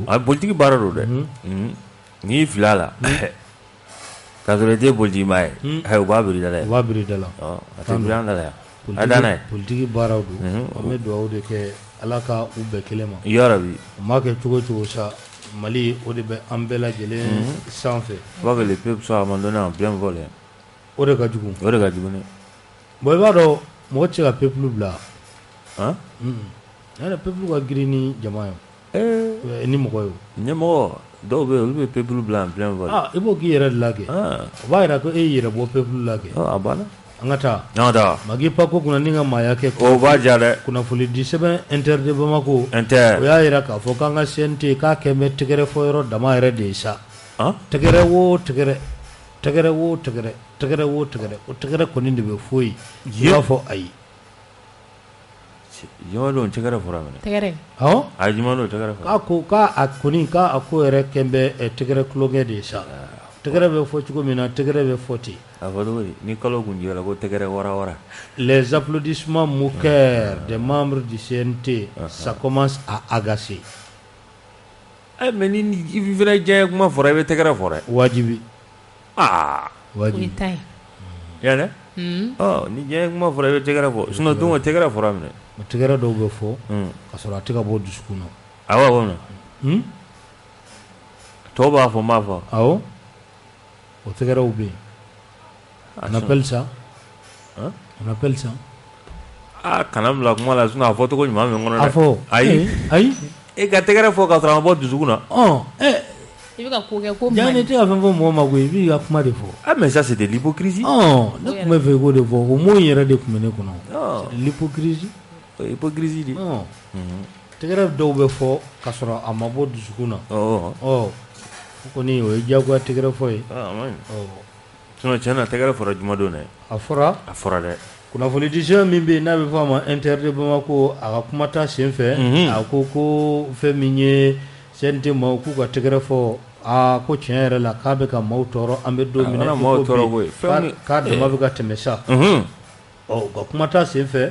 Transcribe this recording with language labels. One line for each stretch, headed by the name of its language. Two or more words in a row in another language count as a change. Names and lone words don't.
Bambara: politiki baaraw don dɛ n'i y'i fili a la k'a sɔrɔ i tɛ politiki maa ye u b'a biri da la u b'a biri da la a tɛ biri an da la yan a dan n'a ye politiki baaraw don an bɛ dugawu de kɛ Ala ka u bɛɛ kelen ma yarabi o maa kɛ cogo o cogo sa Mali o de bɛ an bɛɛ lajɛlen sanfɛ
French: faut que les peuples soient abandonnés en plein vol
Bambara: o de ka jugu o de ka jugu ne bon i b'a dɔn mɔgɔ tɛ se ka peuple bila yɛrɛ peuple ka girin ni jama ye ni mɔgɔ ye ɲɛmɔgɔ dɔw bɛ yen olu bɛ peuple bila
French: en plein vol
Bambara: i b'o k'i yɛrɛ de la kɛ o b'a jira ko e y'i yɛrɛ bɔ peuple la kɛ a banna an ka taa Magi Pako kunna ni ka maaya kɛ o b'a diya dɛ kunnafoni di sɛbɛn Inter de Bamako o y'a jira k'a fɔ k'an ka CNT k'a kɛ bɛ tɛgɛrɛ fɔ yɔrɔ dama yɛrɛ de ye sa tɛgɛrɛ o tɛgɛrɛ o tɛgɛrɛ kɔni de bɛ fɔ yen i b'a fɔ ayi jama don tɛgɛrɛ fɔra minɛ tɛgɛrɛ a jama don tɛgɛrɛ fɔra k'a ko k'a ko yɛrɛ kɛ bɛ tɛgɛrɛ kulonkɛ de ye sa tɛgɛrɛ bɛ fɔ cogo min na tɛgɛrɛ bɛ fɔ ten a fɔ cogo di ni kalo kun jɛra ko tɛgɛrɛ wara
French: les applaudissements moqueurs des membres du CNT ça commence à agacer
Bambara: mais ni i fana diɲɛ kuma fɔra i bɛ tɛgɛrɛ fɔ dɛ wajibi wajibi yanɛ ni diɲɛ kuma fɔra i bɛ tɛgɛrɛ fɔ sinon don o tɛgɛrɛ fɔra minɛ tɛgɛrɛ dɔw bɛ fɔ ka sɔrɔ a tɛ ka bɔ dusukun na awɔ awɔ tɔw b'a fɔ n b'a fɔ awɔ o tɛgɛrɛw bɛ yen
French: on appelle ça
Bambara: kana bila kuma la sinon a fɔ cogo ɲuman min kɔnɔ dɛ a fɔ ayi e ka tɛgɛrɛ fɔ ka sɔrɔ a ma bɔ dusukun na i bɛ ka ko kɛ ko jaa ne tɛ ka fɛn fɔ mɔgɔ ma koyi i b'i ka kuma de fɔ
French: mais ça c'est de l'hypocrisie
Bambara: ne tun bɛ fɛ k'o de fɔ o mot in yɛrɛ de tun bɛ ne kɔnɔ
French: c'est de l'hypocrisie
Bambara: hypocrisie de tɛgɛrɛ dɔw bɛ fɔ ka sɔrɔ a ma bɔ dusukun na o kɔni o ye diyagoya tɛgɛrɛ fɔ ye sinon tiɲɛ na tɛgɛrɛ fɔra juma don dɛ a fɔra dɛ kunnafoni disɛn min bɛ yen n'a bɛ fɔ a ma interdit Bamako a ka kuma ta sen fɛ a ko fɛn min ye CNT maaw k'u ka tɛgɛrɛ fɔ ko tiɲɛ yɛrɛ la k'a bɛ ka maaw tɔɔrɔ an bɛ don min na k'a dama bɛ ka tɛmɛ sa u ka kuma ta sen fɛ